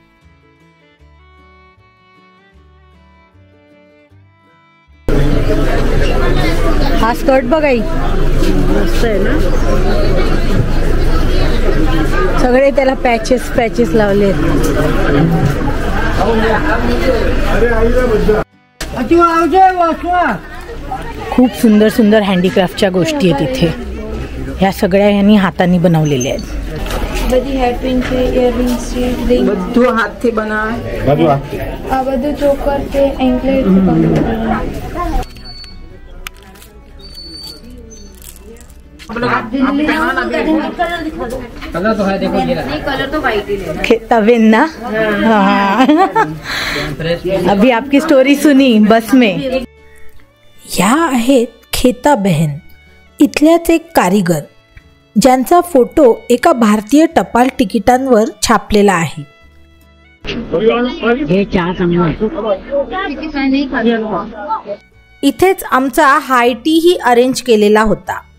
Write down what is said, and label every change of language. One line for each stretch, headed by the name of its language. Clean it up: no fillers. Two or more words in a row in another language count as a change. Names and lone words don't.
Marathi: हा स्कर्ट बघाई मस्त आहे ना, सगळे त्याला पॅचेस लावले। खूप सुंदर सुंदर हँडीक्राफ्टच्या गोष्टी आहेत इथे। ह्या सगळ्या ह्यांनी हातांनी बनवलेल्या आहेत।
Gujarati: बधी हेयरपिन છે, ઇયરિંગ્સ છે, રિંગ બધું હાથથી બનાવે। આ બધું ચોકર છે, એન્કલેટ
Hindi: कलर तो है, देखो ये नहीं, कलर तो वाइट ही है। तवेन ना, हाँ। अभी आपकी स्टोरी सुनी बस में।
Marathi: ह्या आहेत खेता बहन, इथल्याच एक कारीगर ज्यांचा फोटो एका भारतीय टपाल तिकिटांवर छापलेला आहे। इथेच आमचा हाय टी ही अरेंज केलेला होता।